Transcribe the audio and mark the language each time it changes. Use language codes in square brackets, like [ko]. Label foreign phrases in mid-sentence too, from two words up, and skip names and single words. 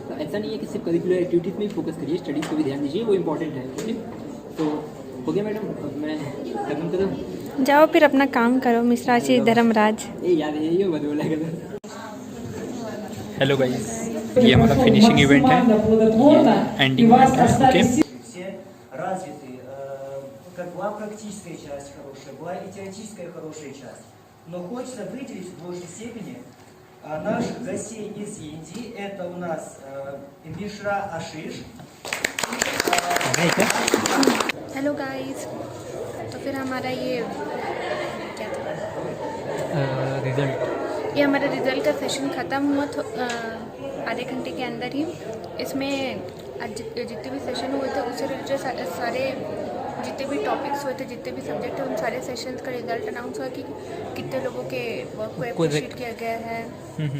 [hi] तो ऐसा नहीं है कि सिर्फ [en] curricular activities [hi] में ही फोकस करिए, स्टडीज़ को भी ध्यान दीजिए, वो इंपॉर्टेंट है। ओके, तो हो गया मैडम, अब मैं खत्म करूँ? जाओ फिर अपना काम करो मिश्रा आशीष धर्मराज। ये याद है, ये मत बोला करो। [en] hello guys, [hi] ये हमारा [en] finishing event [hi] है, [en] ending event [hi] है। ओके, [ru] все развиты. Как была практическая часть хорошая, была и теоретическая хорошая часть. Но хочется выделить в большей степени наших гостей из Индии. Это у нас Мишра Ашиш. [en] hello guys, [hi] तो फिर हमारा ये क्या था, रिजल्ट ये हमारा रिज़ल्ट का सेशन ख़त्म हुआ तो आधे घंटे के अंदर ही। इसमें आज जितने भी सेशन हुए थे उससे रिलेटेड सारे जितने भी टॉपिक्स हुए थे, जितने भी सब्जेक्ट थे, उन सारे सेशंस का [en] result announce [hi] हुआ कि कितने लोगों के वर्क को अप्रिशिएट किया गया है।